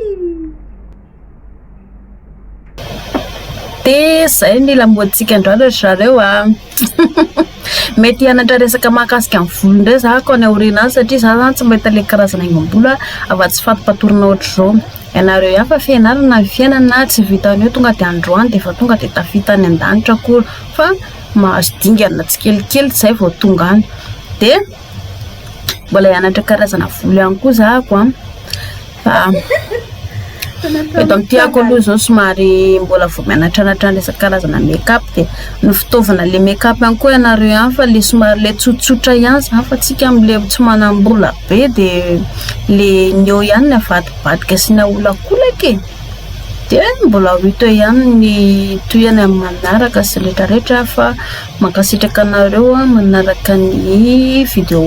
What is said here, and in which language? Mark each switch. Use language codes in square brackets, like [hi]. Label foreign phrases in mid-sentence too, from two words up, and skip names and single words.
[mg] dia zay ny lamoditsika androany zareo mety hianatra resaka mahakasika amin'ny volo indray za ko any aoriana any satria za zany tsy mahita ilay karazana haingom-bolo afa-tsy fato-patorana ohatr'izao ianareo ihany fa fianarana ny fiainana tsy vitanio tonga dia androany dia efa tonga dia tafita any an-danitra akory fa mahazo dingana tsikelikely zay vao tonga any dia mbola hianatra karazana volo ihany koa zako eto amin'ity aloha zao somary mbola vao mianatranatra ny resaka karazana make-up dia ny fitaovana ilay make-up ihany koa ianareo ihany fa ilay somary ilay tsotsotra ihany zany fa tsika amin'ilay tsy manam-bola be dia ilay ny eo ihany ny avadibadika sy ny aolakolaka dia mbola ho ito ihany ny toyany amin'ny manaraka sy rehetrarehetra fa mankasitraka anareo manaraka ny vidéo